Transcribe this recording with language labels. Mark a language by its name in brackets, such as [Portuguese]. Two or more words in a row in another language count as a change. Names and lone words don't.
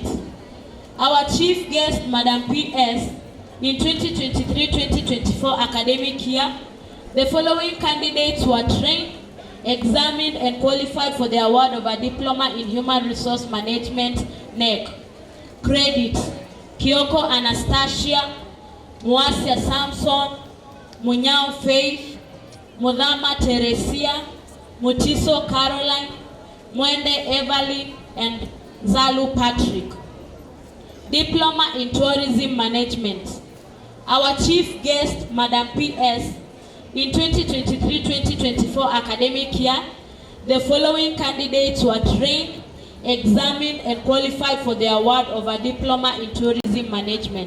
[English] Our chief guest, Madam P.S., in 2023-2024 academic year, the following candidates were trained, examined, and qualified for the award of a Diploma in Human Resource Management NEC. Credit, Kioko Anastasia, Muasia Samson, Munyao Faith, Mudhama Teresia, Mutiso Caroline, Mwende Evelyn, and Zalu Patrick. Diploma in Tourism Management. Our chief guest, Madam P.S., in 2023-2024 academic year, the following candidates were trained, examined, and qualified for the award of a Diploma in Tourism Management.